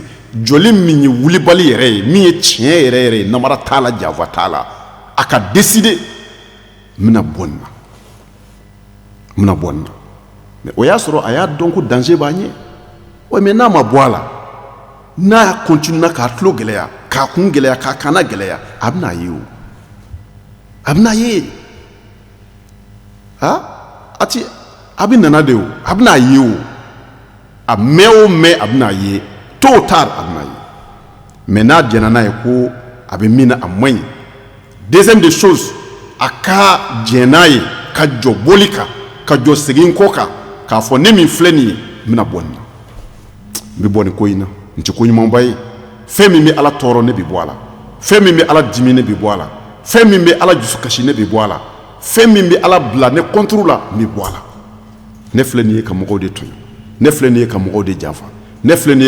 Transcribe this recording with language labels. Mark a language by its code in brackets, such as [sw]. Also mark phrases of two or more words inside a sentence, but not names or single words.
[bm] jɔli min ye wulibali yɛrɛ ye min ye tiɲɛ yɛrɛ ye namara t'a la janfa t'a la a ka décider n bɛna bɔ nin na mais o y'a sɔrɔ a y'a dɔn ko danger b'a ɲɛ ouais mais n'a ma bɔ a la n'a continue k'a tulo gɛlɛya k'a kun gɛlɛya k'a kanna gɛlɛya a bɛna ye o a bɛna ye a bɛ nana de o a bɛna ye o a mɛn o mɛn a bɛna ye [fr] tôt ou tard [bm] a bɛna ye mais n'a jɛnna n'a ye ko a bɛ min na a man ɲi [fr] deuxième des choses [bm] a ka jɛn n'a ye ka jɔ boli kan ka jɔ segin kɔ kan k'a fɔ ne min filɛ nin ye n bɛna bɔ nin na n bɛ bɔ nin ko in na n tɛ ko ɲumanba ye fɛn min bɛ ala tɔɔrɔ ne bɛ bɔ a la fɛn min bɛ ala dimi ne bɛ bɔ a la fɛn min bɛ ala dusukasi ne bɛ bɔ a la fɛn min bɛ ala bila ne contre la n bɛ bɔ a la ne filɛ nin ye ka mɔgɔw de tɔɲɔ ne filɛ nin ye ka mɔgɔw de janfa ne filɛ nin ye